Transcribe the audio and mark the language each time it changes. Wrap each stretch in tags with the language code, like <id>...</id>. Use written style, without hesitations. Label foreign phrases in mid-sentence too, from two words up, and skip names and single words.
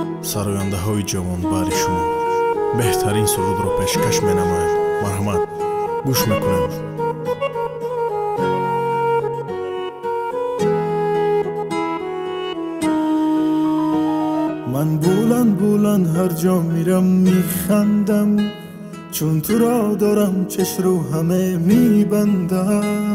<tg>сарояндаҳои ҷавонбаъри шумо беҳтарин сурудро пешкаш менамояд. марҳамат, гӯш мекунем.</tg> <fa>من بلند بلند هر جا میرم میخندم، چون تو را دارم چش رو همه میبندم.</fa>